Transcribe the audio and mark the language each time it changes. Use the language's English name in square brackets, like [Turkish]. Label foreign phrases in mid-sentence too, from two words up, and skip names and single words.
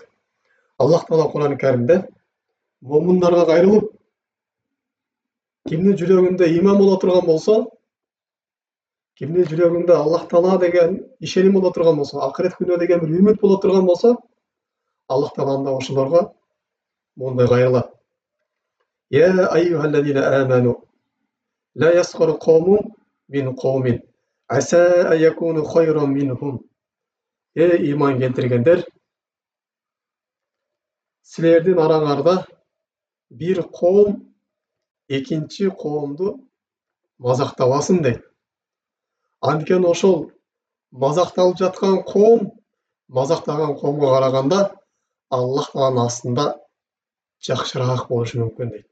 [Kyrgyz] Аллах Таала Кур'ан-ы Каримде момундарга кайрылып, кимдин жүрөгүндө иман боло турган болсо, кимдин жүрөгүндө Аллах Таала деген ишеним боло турган болсо, акырет күнүнө деген бир үмүт боло турган болсо, Аллах Таала анда ошолорго мондай кайрылат. [Arabic] يا أيها الذين آمنوا لا يسخر قوم من قوم عسى أن يكونوا خيرا منهم. [Kyrgyz] Иман келтиргендер, силердин араңарда Bir коом экинчи коомду мазактабасын дейт. Анткени ошол мазакталып жаткан коом мазактаган коомго караганда Аллах Тааланын астында жакшыраак болушу мүмкүн дейт.